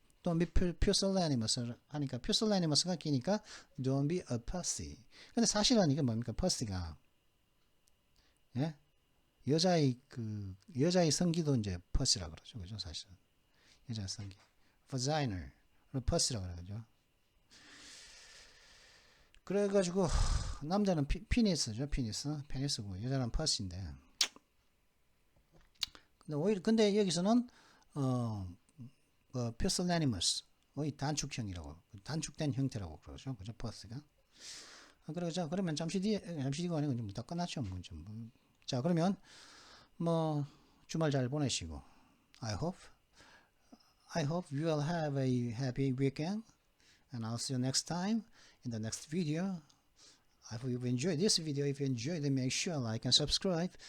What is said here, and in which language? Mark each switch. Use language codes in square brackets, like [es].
[en] Don't be pusillanimous [ko] 하니까 [en] pusillanimous가 [ko] 기니까 [en] don't be a pussy. [ko] 근데 사실은 이게 뭡니까? pussy가 예? 여자의 성기도 이제 pussy라고 그러죠. 그죠? 사실은. 여자의 성기. vaginal. pussy라고 그러죠. 그래가지고 남자는 피니스죠. 페니스고 여자는 pussy인데. 근데 여기서는 pusillanimous 단축형이라고 단축된 형태라고 그러죠. 그죠? pussy가. 그러죠. 그러면 잠시 뒤가 아니고 좀 다 끝났죠. 자, 그러면 주말 잘 보내시고 [en] I hope you will have a happy weekend and I'll see you next time in the next video. I hope you've enjoyed this video. If you enjoyed it, make sure like and subscribe.